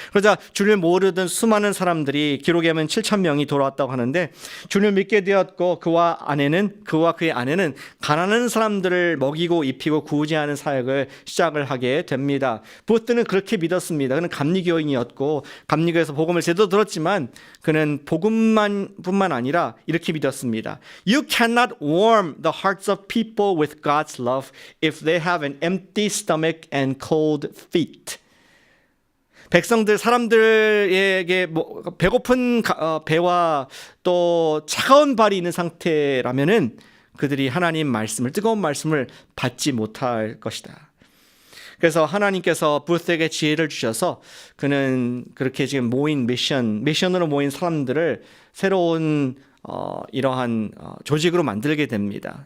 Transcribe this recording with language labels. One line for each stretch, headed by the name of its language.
Korean: 그러자 주를 모르던 수많은 사람들이 기록에 보면 7,000명이 돌아왔다고 하는데 주를 믿게 되었고 그와 그의 아내는 가난한 사람들을 먹이고 입히고 구제하는 사역을 시작을 하게 됩니다. 부스는 그렇게 믿었습니다. 그는 감리교인이었고 감리교에서 복음을 제대로 들었지만 그는 복음뿐만 아니라 이렇게 믿었습니다.
English: You cannot warm the hearts of people with God's love if they have an empty stomach and cold feet.
Korean: 백성들 사람들에게 배고픈 배와 또 차가운 발이 있는 상태라면은 그들이 하나님 말씀을 뜨거운 말씀을 받지 못할 것이다. 그래서 하나님께서 부스에게 지혜를 주셔서 그는 그렇게 지금 모인 미션으로 모인 사람들을 새로운 이러한 조직으로 만들게 됩니다.